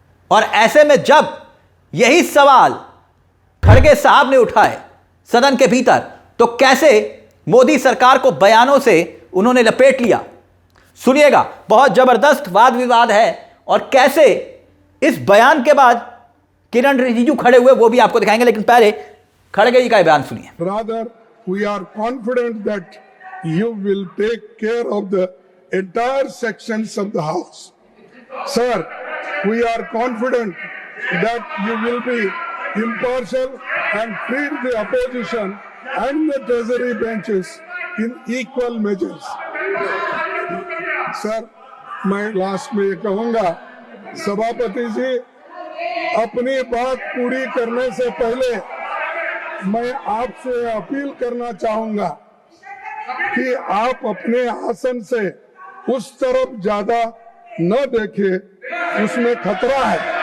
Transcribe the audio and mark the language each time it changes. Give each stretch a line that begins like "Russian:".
Hindi: और ऐसे में जब यही सवाल खड़गे साहब ने उठाए सदन के भीतर, तो कैसे मोदी सरकार को बयानों से उन्होंने लपेट लिया। सुनिएगा, बहुत जबरदस्त वाद विवाद है और कैसे इस बयान के बाद किरण रिजिजू खड़े हुए वो भी आपको दिखाएंगे, लेकिन पहले खड़गे जी का बयान सुनिए।
English: Rather, we are confident that you will take care of the entire sections of the House. Sir, we are confident that you will be impartial and treat the opposition and the treasury benches in equal measures.
Hindi: Sir, मैं last में ये कहूंगा, सभापति जी अपनी बात पूरी करने से पहले मैं आपसे अपील करना चाहूंगा कि आप अपने आसन से उस तरफ ज्यादा न देखें, उसमें खतरा है।